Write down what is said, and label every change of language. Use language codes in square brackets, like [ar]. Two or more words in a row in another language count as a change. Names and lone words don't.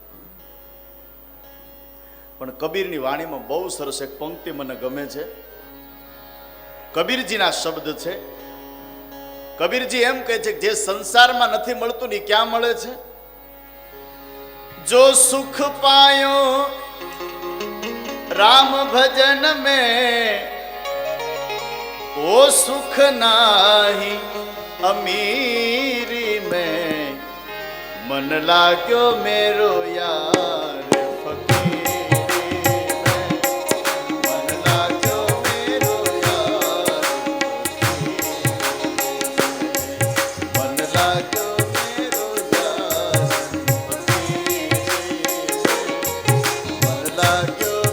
[gu] પણ કબીરની વાણીમાં બહુ સરસ એક પંક્તિ મને ગમે છે. કબીરજીના શબ્દ છે. કબીરજી એમ કહે છે કે જે સંસારમાં નથી મળતું ને ક્યાં મળે છે? [hi] जो सुख पायो राम भजन में वो सुख नाही अमीरी में, मन लाग्यो मेरो यार फकीरी में, मन लाग्यो मेरो यार फकीरी में, मन लाग्यो मेरो यार फकीरी में, मन लाग्यो